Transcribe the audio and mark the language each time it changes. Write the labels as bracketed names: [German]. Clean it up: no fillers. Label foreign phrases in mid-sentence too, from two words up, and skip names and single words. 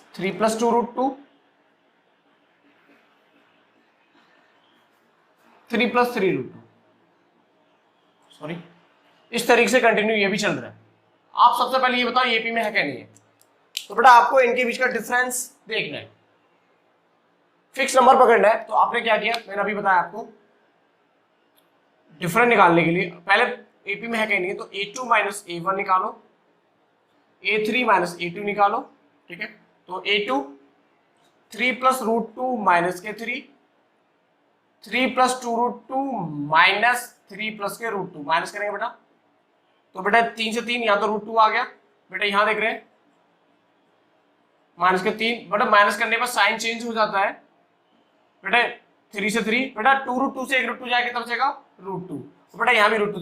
[Hindi] 3 + 2 √2, 3 + 3 √2, सॉरी, इस तरीके से कंटिन्यू ये भी चल रहा है। आप सबसे पहले ये बताओ एपी में है क्या नहीं है। तो बेटा आपको इनके बीच का डिफरेंस देखना है, [English] fix number [Hindi] पकड़ना है। तो आपने क्या किया, मैंने अभी बताया आपको, डिफरेंस निकालने के लिए पहले एपी में है क्या नहीं है, तो a2 - a1 निकालो, a3 - a2 निकालो, ठीक है। तो a2 3 + √2 माइनस के 3, 3 + 2 √2 माइनस 3 प्लस के √2, माइनस करेंगे बेटा, तो बेटा 3 से 3 यहाँ तो √2 आ गया बेटा, यहाँ देख रहे हैं माइनस के 3, बेटा माइनस करने पर [English] sign change [Hindi] हो जाता है बेटा, 3 से 3 बेटा, 2 √2 से 1 √2 जाएगा तब बचेगा √2, तो बेटा यहाँ भी √2।